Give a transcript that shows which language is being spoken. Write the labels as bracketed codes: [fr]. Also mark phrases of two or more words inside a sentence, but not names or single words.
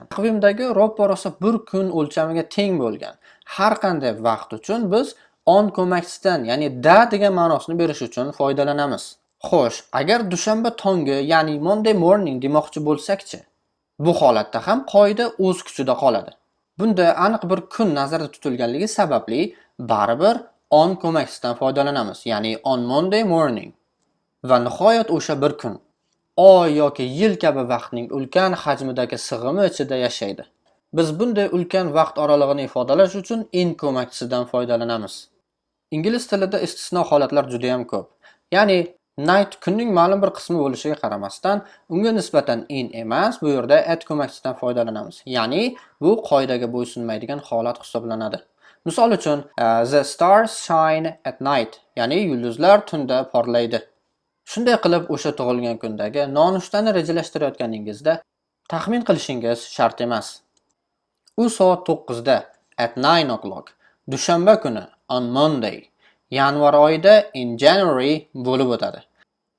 [uz] Taqvimdagi ro'porosa bir kun o'lchamiga teng bo'lgan har qanday vaqt uchun biz on ko'makchisidan, ya'ni da degan ma'nosini berish uchun foydalanamiz. Xo'sh, agar dushanba tongi, ya'ni [en] Monday morning [uz] demoqchi bo'lsak-chi? Bu holatda ham qoida o'z kuchida qoladi. Bunda aniq bir kun nazarda tutilganligi sababli baribir on ko'makchisidan foydalanamiz, ya'ni [en] on Monday morning. [uz] Va nihoyat o'sha bir kun oy yoki yil kabi vaqtning ulkan hajmidagi sig'imi ichida yashaydi. Biz bunday ulkan vaqt oralig'ini ifodalash uchun in ko'makchisidan foydalanamiz. Ingliz tilida istisno holatlar juda ham ko'p. Ya'ni night kunning ma'lum bir qismi bo'lishiga qaramasdan, unga nisbatan in emas, bu yerda at ko'makchisidan foydalanamiz. Ya'ni bu qoidaga bo'ysunmaydigan holat hisoblanadi. Misol uchun, [en] the stars shine at night, [uz] ya'ni yulduzlar tunda porlaydi. Shunday qilib, o'sha tug'ilgan kundagi nonushtani rejalashtirayotganingizda taxmin qilishingiz shart emas. U soat 9 da [en] at 9 o'clock, [uz] dushanba kuni [en] on Monday, [uz] yanvar oyida [en] in January [uz] bo'lib o'tadi.